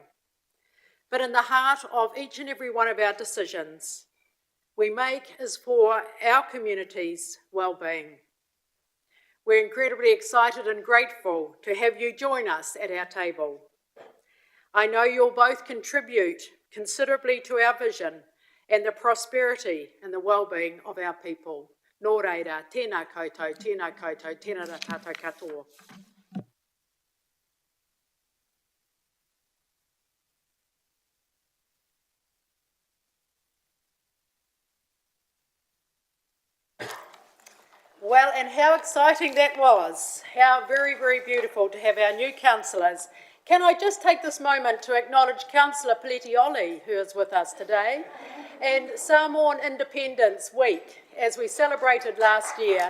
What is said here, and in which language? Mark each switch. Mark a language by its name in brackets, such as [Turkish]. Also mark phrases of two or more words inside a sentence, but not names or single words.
[English] But in the heart of each and every one of our decisions we make is for our community's well-being. We're incredibly excited and grateful to have you join us at our table. I know you'll both contribute considerably to our vision and the prosperity and the well-being of our people. [Māori] Nō reira, tēnā koutou, tēnā koutou, tēnā rā tātou katoa. [English] Well, and how exciting that was. How very, very beautiful to have our new councillors. Can I just take this moment to acknowledge Councillor Peletioli, who is with us today, and Samoan Independence Week, as we celebrated last year.